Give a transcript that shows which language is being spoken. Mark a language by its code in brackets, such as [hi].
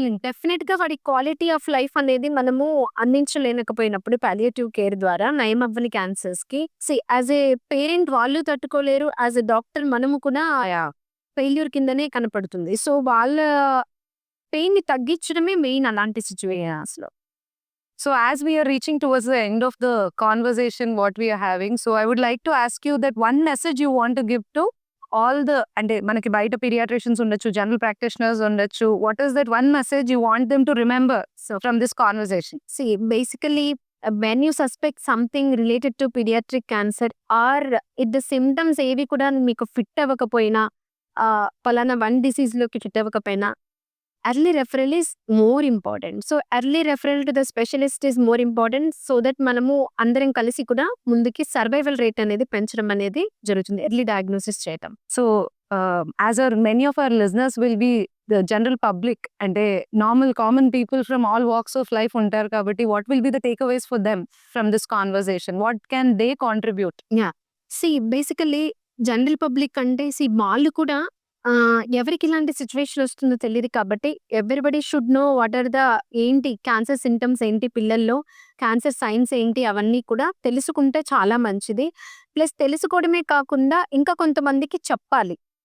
[te] డెఫినెట్‌గా వాడి quality of life అనేది మనము అందించలేనకపోయినప్పుడు పాలియేటివ్ కేర్ ద్వారా నయం అవ్వని క్యాన్సర్స్‌కి యాస్ ఏ పేరెంట్ వాళ్ళు తట్టుకోలేరు. యాస్ ఎ డాక్టర్ మనము కూడా ఫెయిల్యూర్ కిందనే కనపడుతుంది. వాళ్ళ పెయిన్‌ని తగ్గించడమే మెయిన్ అలాంటి సిట్యుయేషన్స్‌లో. [en] So as we are reaching towards the end of the conversation what we are having, so I would like to ask you that one message you want to give to all the, [te] అంటే మనకి బయట pediatricians ఉండొచ్చు, general practitioners ఉండొచ్చు. [en] What is that one message you want them to remember from this conversation? Basically, when you suspect something related to pediatric cancer or if the symptoms [te] ఏవి కూడా మీకు fit అవ్వకపోయినా, [en] పలానా వన్ డిసీజ్‌లోకి ఫిట్ అవ్వకపోయినా, early referral is more important. Early referral to the specialist is more important. [te] That మనము అందరం కలిసి కూడా ముందుకి సర్వైవల్ రేట్ అనేది పెంచడం అనేది జరుగుతుంది. ఎర్లీ డయాగ్నోసిస్ చేయటం. [en] So as many of our listeners will be the general public, అంటే normal common people from all walks of life [te] ఉంటారు కాబట్టి [en] what will be the takeaways for them from this conversation? What can they contribute? [te] Basically general public అంటే వాళ్ళు కూడా ఎవరికి ఇలాంటి situation వస్తుందో తెలియదు కాబట్టి [en] everybody should know what are the [te] ఏంటి క్యాన్సర్ సింటమ్స్ ఏంటి పిల్లల్లో, క్యాన్సర్ సైన్స్ ఏంటి అవన్నీ కూడా తెలుసుకుంటే చాలా మంచిది. ప్లస్ తెలుసుకోవడమే కాకుండా ఇంకా కొంతమందికి చెప్పాలి.